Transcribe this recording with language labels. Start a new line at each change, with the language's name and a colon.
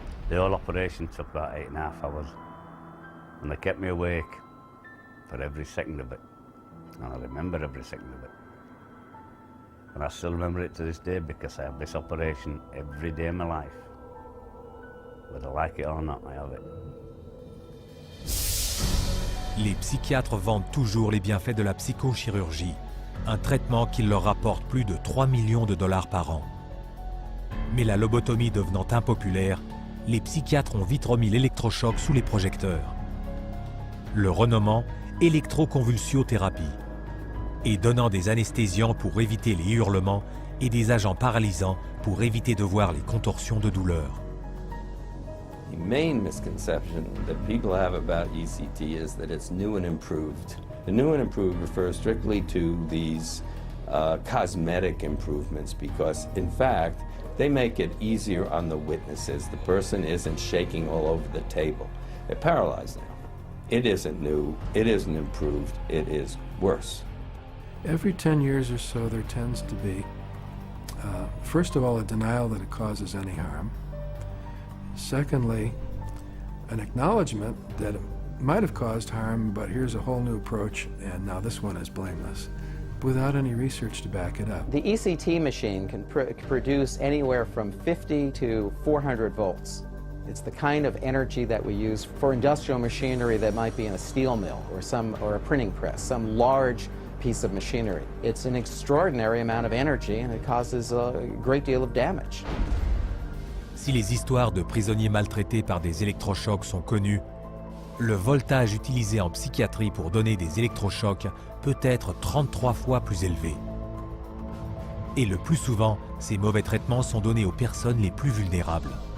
English: The whole operation took about 8.5 hours. And they kept me awake for every second of it. And I remember every second of it. And I still remember it to this day because I have this operation every day of my life. Whether I like it or not, I have it.
French: Les psychiatres vendent toujours les bienfaits de la psychochirurgie, un traitement qui leur rapporte plus de 3 millions de dollars par an. Mais la lobotomie devenant impopulaire, les psychiatres ont vite remis l'électrochoc sous les projecteurs. Le renommant électroconvulsiothérapie, et donnant des anesthésiants pour éviter les hurlements et des agents paralysants pour éviter de voir les contorsions de douleur.
English: The main misconception that people have about ECT is that it's new and improved. The new and improved refers strictly to these cosmetic improvements because, in fact, they make it easier on the witnesses. The person isn't shaking all over the table. They're paralyzed now. It isn't new, it isn't improved, it is worse. Every 10 years or so, there tends to be, first of all, a denial that it causes any harm. Secondly, an acknowledgement that it might have caused harm, but here's a whole new approach, and now this one is blameless, without any research to back it up. The ECT machine can produce anywhere from 50 to 400 volts. It's the kind of energy that we use for industrial machinery that might be in a steel mill or a printing press, some large piece of machinery. It's an extraordinary amount of energy and it causes a great deal of damage.
French: Si les histoires de prisonniers maltraités par des électrochocs sont connues, le voltage utilisé en psychiatrie pour donner des électrochocs peut être 33 fois plus élevé. Et le plus souvent, ces mauvais traitements sont donnés aux personnes les plus vulnérables.